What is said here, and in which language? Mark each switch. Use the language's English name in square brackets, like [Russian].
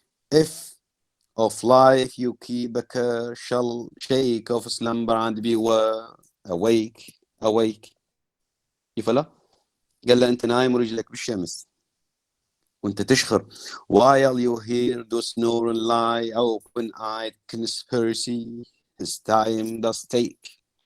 [English] If of life you keep a care, shall shake of slumber and beware. Awake. [Arabic] كيف لا؟ قال له أنت نايم ورجلك بالشمس وأنت تشخر. [English] While you hear those snore and lie, open-eyed conspiracy, this time does take.